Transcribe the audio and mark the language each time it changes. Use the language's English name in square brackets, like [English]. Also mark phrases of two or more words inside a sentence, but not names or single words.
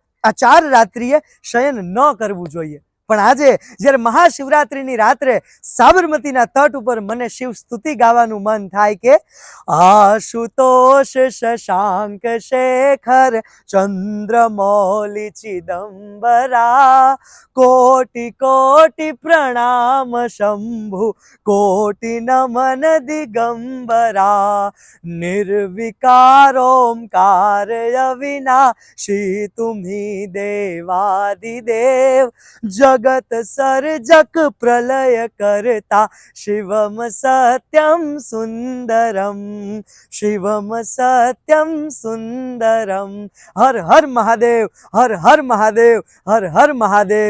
[Gujarati] આ 4 રાત્રિએ શયન ન કરવું જોઈએ. પણ આજે જ્યારે મહાશિવરાત્રિની રાત્રે સાબરમતીના તટ ઉપર મને શિવ સ્તુતિ ગાવાનું મન થાય કે [Hindi] आशुतोष शशांक शेखर चंद्रमौली चिदम्बरा कोटि कोटि प्रणाम शंभु कोटि नमन दिगंबरा निर्विकारोमकार अविनाशी तुम्ही देवादिदेव जगत सर्जक प्रलय करता शिवम सत्यम सुंदरम शिवम सत्यम सुंदरम. हर हर महादेव, हर हर महादेव, हर हर महादेव.